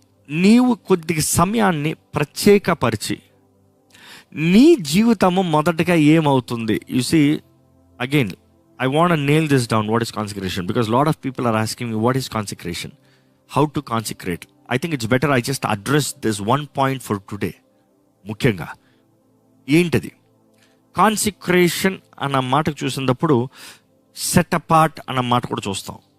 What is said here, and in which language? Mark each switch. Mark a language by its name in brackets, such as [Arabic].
[Telugu] నీవు కొద్దిగా సమయాన్ని ప్రత్యేకపరిచి నీ జీవితము మొదటగా ఏమవుతుంది. [English] You see, again I want to nail this down. What is consecration? Because a lot of people are asking me, what is consecration? How to consecrate? I think it's better I just address this one point for today. [Telugu] ముఖ్యంగా ఏంటది? Consecration అన్న మాటకు చూసినప్పుడు set apart అన్న మాట కూడా చూస్తాం.